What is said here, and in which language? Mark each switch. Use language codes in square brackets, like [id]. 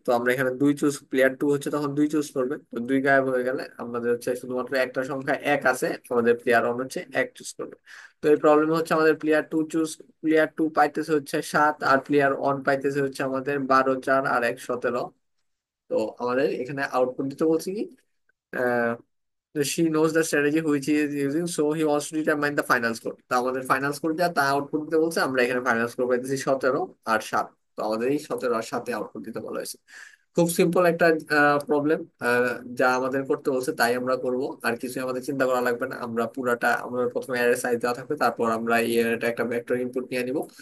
[bn] তো আমরা এখানে 2 চুজ, প্লেয়ার টু হচ্ছে তখন 2 চুজ করবে। তো 2 গায়েব হয়ে গেলে আমাদের হচ্ছে শুধুমাত্র একটা সংখ্যা 1 আছে, আমাদের প্লেয়ার অন হচ্ছে 1 চুজ করবে। তো এই প্রবলেম হচ্ছে আমাদের প্লেয়ার টু পাইতেছে হচ্ছে 7, আর প্লেয়ার অন পাইতেছে হচ্ছে আমাদের 12, 4 আর 1, 17। তো আমাদের এখানে আউটপুট দিতে বলছি কি, [en] she knows the strategy which he is using, so he wants to determine the final score. [bn] তা আমাদের ফাইনাল স্কোর যা তা আউটপুট দিতে বলছে, আমরা এখানে ফাইনাল স্কোর পাইতেছি 17 আর 7। তো আমাদের এই 17 আর 7-এ আউটপুট দিতে বলা হয়েছে। খুব সিম্পল একটা প্রবলেম, যা আমাদের করতে বলছে তাই আমরা করব। আর কিছু আমাদের চিন্তা করা লাগবে না। আমরা পুরাটা আমরা প্রথমে অ্যারে সাইজ দেওয়া থাকবে, তারপর আমরা এই অ্যারেটা একটা ভেক্টর ইনপুট নিয়ে নিব।